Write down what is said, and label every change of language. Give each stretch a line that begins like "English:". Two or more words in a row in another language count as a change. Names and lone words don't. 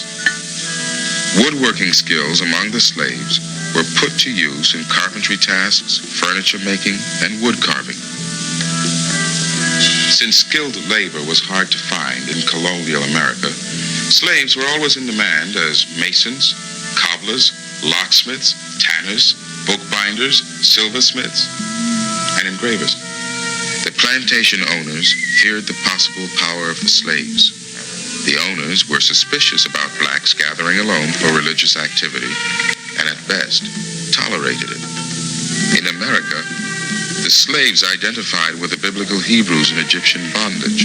English: Woodworking skills among the slaves were put to use in carpentry tasks, furniture making, and wood carving. Since skilled labor was hard to find in colonial America, slaves were always in demand as masons, cobblers, locksmiths, tanners, bookbinders, silversmiths, and engravers. The plantation owners feared the possible power of the slaves. The owners were suspicious about blacks gathering alone for religious activity, and at best, tolerated it. In America, the slaves identified with the biblical Hebrews in Egyptian bondage.